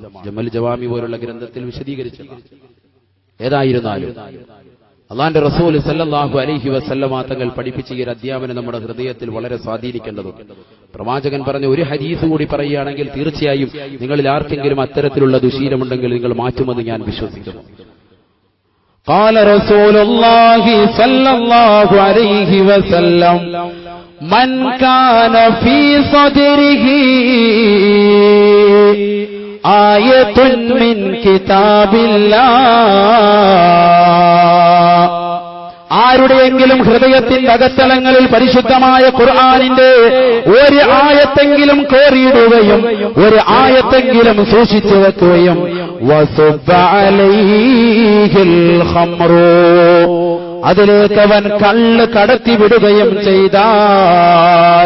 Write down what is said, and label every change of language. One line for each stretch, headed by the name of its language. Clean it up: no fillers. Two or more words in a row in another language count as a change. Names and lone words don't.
Malayalam: ജമൽ ജവാമി പോലുള്ള ഗ്രന്ഥത്തിൽ വിശദീകരിച്ചു. ഏതായിരുന്നാലും അള്ളാന്റെ റസൂൽ
Arabic: صلى الله عليه وسلم
Malayalam: തങ്ങൾ പഠിപ്പിച്ച ഈ അധ്യാപനം നമ്മുടെ ഹൃദയത്തിൽ വളരെ സ്വാധീനിക്കേണ്ടതുണ്ട്. പ്രവാചകൻ പറഞ്ഞ ഒരു ഹദീസ് കൂടി പറയുകയാണെങ്കിൽ തീർച്ചയായും നിങ്ങളിൽ ആർക്കെങ്കിലും അത്തരത്തിലുള്ള ദുശീലമുണ്ടെങ്കിൽ നിങ്ങൾ മാറ്റുമെന്ന് ഞാൻ വിശ്വസിക്കുന്നു.
Arabic: قال رسول الله صلى الله عليه وسلم من كان في صدره آية من كتاب الله,
Malayalam: ആരുടെയെങ്കിലും ഹൃദയത്തിന്റെ അകത്തളങ്ങളിൽ പരിശുദ്ധമായ ഖുർആനിന്റെ ഒരു ആയത്തെങ്കിലും കോറിയിടുകയും ഒരു ആയത്തെങ്കിലും സൂക്ഷിച്ചു വെക്കുകയും
Arabic: وصب عليه الخمر,
Malayalam: അതിലേക്ക് അവൻ കള്ള് കടത്തിവിടുകയും ചെയ്താൽ.